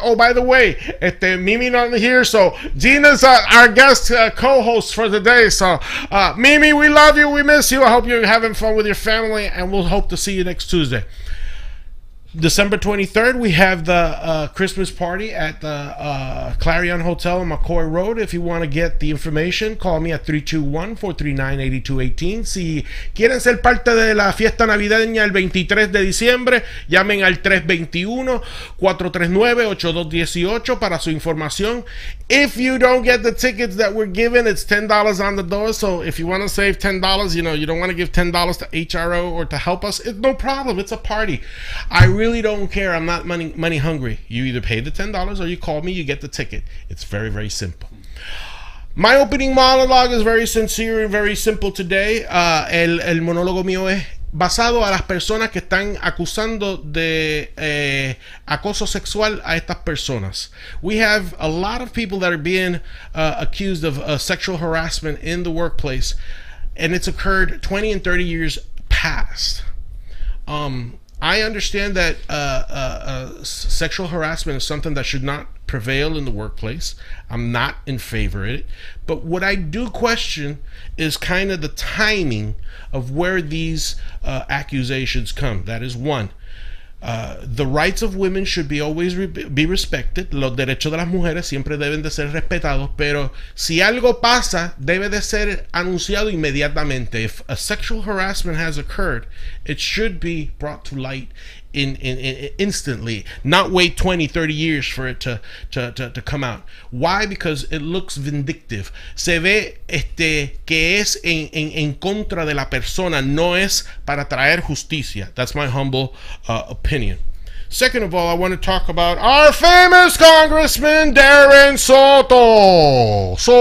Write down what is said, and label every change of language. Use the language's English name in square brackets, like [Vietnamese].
[English] Oh, by the way, Mimi not here, so Gina's our guest co-host for the day. So Mimi, we love you, we miss you. I hope you're having fun with your family, and we'll hope to see you next Tuesday. December 23rd, we have the Christmas party at the Clarion Hotel on McCoy Road. If you want to get the information, call me at 321-439-8218. [Spanish] Si quieren ser parte de la fiesta navideña el 23 de diciembre, llamen al 321-439-8218 para su información. [English] If you don't get the tickets that we're giving, it's $10 on the door. So if you want to save $10, you don't want to give $10 to HRO or to help us, it's no problem. It's a party. I really don't care. I'm not money hungry. You either pay the $10 or you call me, you get the ticket. It's very, very simple. My opening monologue is very sincere and very simple today. [Spanish] El monólogo mío es basado a las personas que están acusando de acoso sexual a estas personas. [English] We have a lot of people that are being accused of sexual harassment in the workplace, and it's occurred 20 and 30 years past. I understand that sexual harassment is something that should not prevail in the workplace. I'm not in favor of it. But what I do question is kind of the timing of where these accusations come. That is one. The rights of women should always be respected. [Spanish] Los derechos de las mujeres siempre deben de ser respetados, pero si algo pasa, debe de ser anunciado inmediatamente. [English] If a sexual harassment has occurred, it should be brought to light instantly, not wait 20-30 years for it to come out. Why? Because it looks vindictive. [Spanish] Se ve que es en contra de la persona, no es para traer justicia. [English] That's my humble opinion. Second of all, I want to talk about our famous Congressman Darren Soto.